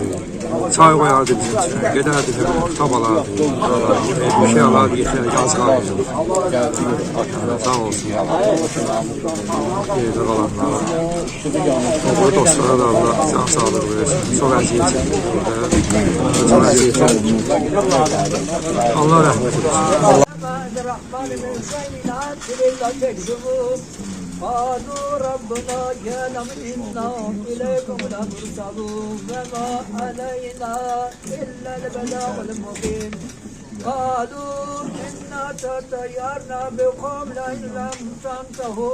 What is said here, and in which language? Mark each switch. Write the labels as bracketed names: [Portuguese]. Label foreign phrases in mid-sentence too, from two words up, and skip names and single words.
[Azerbaijani] Çay qoyardı bizim üçün, gedərdi, kitab alardı, bir şey alardı, getirərdi, az qalırdı. Sağ olsun. Yerdə qalanlara. O dostlara da Allah can sağlığı versin. Çox əziyyət çəkdik burada. Çox əziyyət çəkdik. Allah rəhmət eylesin. [Arabic] قالوا ربنا يعلم إنا إليكم لمرسلون وما علينا إلا البلاغ المبين قالوا إنا تطيرنا بكم لئن لم تنتهوا